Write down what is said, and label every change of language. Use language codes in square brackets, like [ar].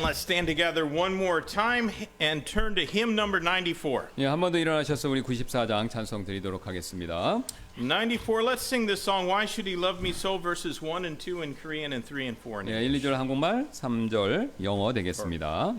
[en] Let's stand together one more time and turn to hymn number 94. [ko] 예, 한 번 더 일어나셔서 우리 94장 찬송 드리도록 하겠습니다. [en] 94, let's sing this song, Why Should He Love Me So, verses 1 and 2 in Korean and 3 and 4 in 예, English. [ko] 1, 2절 한국말, 3절 영어 되겠습니다.